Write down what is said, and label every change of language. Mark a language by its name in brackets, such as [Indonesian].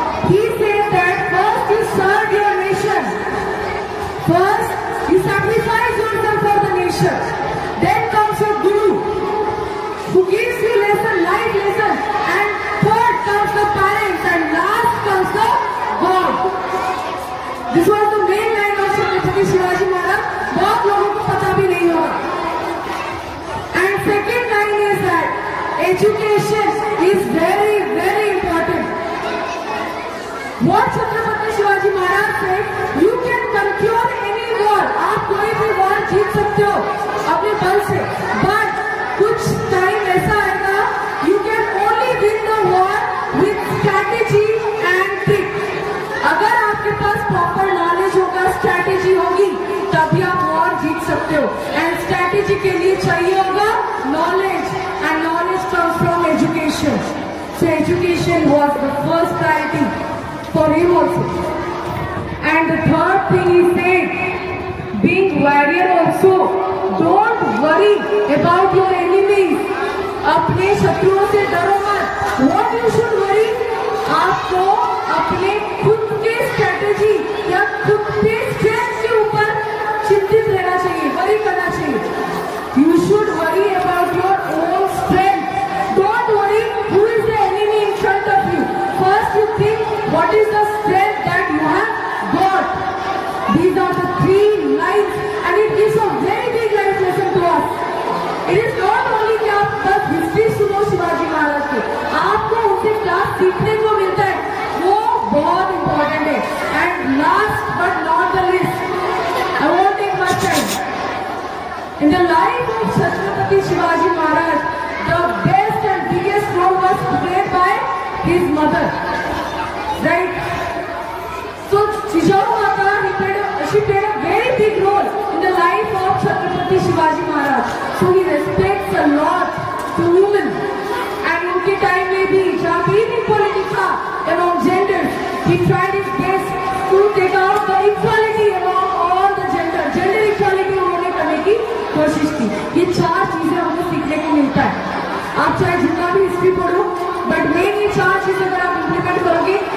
[English] He said that first you serve your nation, first you sacrifice yourself for the nation, then comes a guru who gives you lesson, life lesson, and third comes the parents, and last comes the God. This was the main line of Chhatrapati Shivaji Maharaj. [Hindi] बहुत लोगों को पता भी नहीं होगा. [English] And second line is that education is very, very important. What Chhatrapati Shivaji Maharaj said, you can conquer any war. [Hindi] आप कोई भी war जीत सकते हो अपने बल से. [English] But [Hindi] कुछ [English] time [Hindi] ऐसा आएगा, [English] you can only win the war with strategy and trick. [Hindi] अगर आपके पास proper knowledge होगा, strategy होगी, तभी आप war जीत सकते हो. [English] And strategy [Hindi] के लिए चाहिए होगा [English] knowledge, and knowledge comes from education. So education was the first priority for him also. And the third thing he said, being warrior also, don't worry about your enemies. [Hindi] अपने शत्रुओं से डरो मत. [English] What you should worry? [Hindi] आपको अपने खुद के strategy या खुद के स्ट्रेंथ के ऊपर चिंतित रहना चाहिए, वरी करना चाहिए. [English] You should worry about your own strength. Don't worry who is the enemy in front of you. First you think what is the strength that you have got. These are the three lines, and it gives a very big life lesson to us. It is not only [Hindi] कि आप बस history सुनो शिवाजी महाराज की, आपको उनसे क्या सीखने को मिलता है, वो बहुत इम्पोर्टेंट है. [English] And last but not the least, I won't take much time. In the life of Chhatrapati Shivaji Maharaj, the best and biggest role was played by his mother. Right? So Jijawu Mata, she played a very big role in the life of Chhatrapati Shivaji Maharaj. So he respects a lot to women. And [Hindi] उनके time में भी जहाँ भी [English] inequality था among genders, he tried his best to take out the equality among all the gender equality [Hindi] उन्होंने करने की कोशिश की. ये चार चीजें हमें सीखने को मिलता है. आप चाहे जितना भी हिस्ट्री पढ़ो, बट मेन ये चार चीजें अगर आप इम्प्लीमेंट करोगे